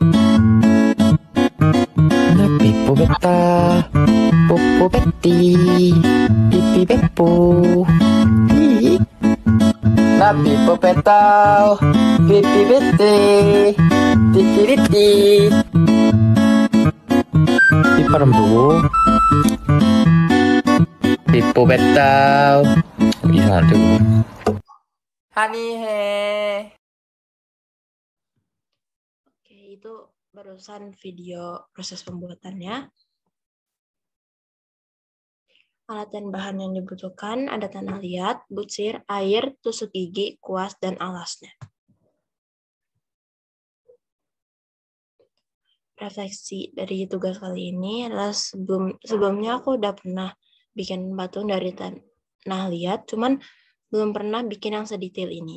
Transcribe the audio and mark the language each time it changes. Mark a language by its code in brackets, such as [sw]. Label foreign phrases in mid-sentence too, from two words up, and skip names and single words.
[id] 나 삐뽀뺐다 뽀뽀뺐디 삐삐배뽀 나 삐뽀뺐다 삐삐배띠 삐삐리띠 삐빠람 보고 삐뽀뺐다 이상한데 그거 한이해. Oke, itu barusan video proses pembuatannya. Alat dan bahan yang dibutuhkan ada tanah liat, butsir, air, tusuk gigi, kuas, dan alasnya. Refleksi dari tugas kali ini adalah sebelumnya aku udah pernah bikin patung dari tanah liat, cuman belum pernah bikin yang sedetail ini.